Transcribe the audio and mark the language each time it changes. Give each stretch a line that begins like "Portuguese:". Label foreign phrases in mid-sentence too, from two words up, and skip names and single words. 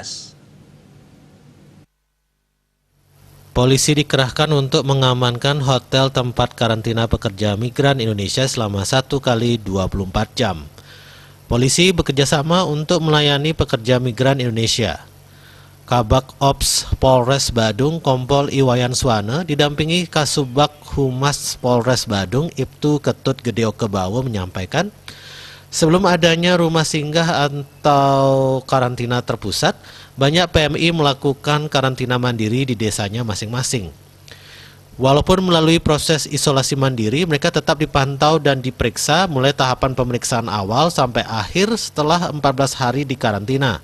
Indonesian: Polisi dikerahkan untuk mengamankan hotel tempat karantina pekerja migran Indonesia selama 1 kali 24 jam. Polisi bekerjasama untuk melayani pekerja migran Indonesia. Kabak Ops Polres Badung Kompol Iwayan Swana didampingi Kasubag Humas Polres Badung Ibtu Ketut Gedeo Kebawo menyampaikan, sebelum adanya rumah singgah atau karantina terpusat, banyak PMI melakukan karantina mandiri di desanya masing-masing. Walaupun melalui proses isolasi mandiri, mereka tetap dipantau dan diperiksa mulai tahapan pemeriksaan awal sampai akhir setelah 14 hari di karantina.